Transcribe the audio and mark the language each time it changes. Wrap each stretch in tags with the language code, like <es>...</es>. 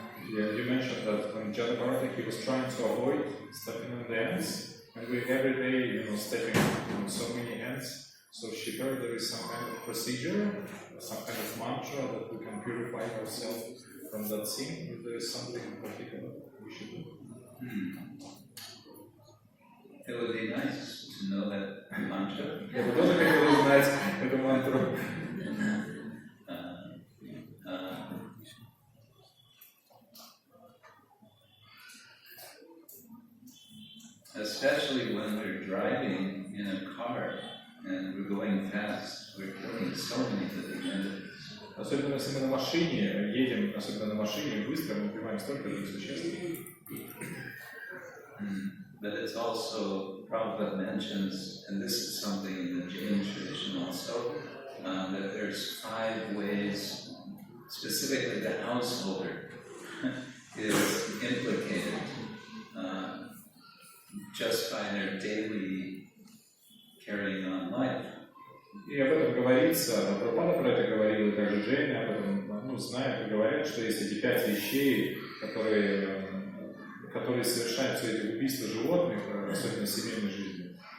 <en>Yeah, you mentioned that when Jada Bharati, he was trying to avoid stepping on the ants, and we every day, stepping on so many ants. So she heard there is some kind of procedure, some kind of mantra that we can purify ourselves from that sin. If there is something in particular we should do. It would be nice to know that mantra.</en> <ru>Я бы тоже хотел узнать эту мантру.</ru> <en>Especially when we're driving in a car and we're going fast, we're killing so many living entities.</en> <ru>Особенно если мы на машине едем, особенно на машине быстро, мы убиваем столько живых существ.</ru> <en>But it's also, Prabhupada mentions, and this is something in the Jain tradition also, that there's 5 ways, specifically the householder is implicated just by their daily carrying on life.</en> <ru>И об этом говорится, Прабхупада про это говорил, и также Джейны об этом знают и говорят, что есть эти 5 вещей, которые совершают все эти убийства животных, особенно в семейной жизни.</ru>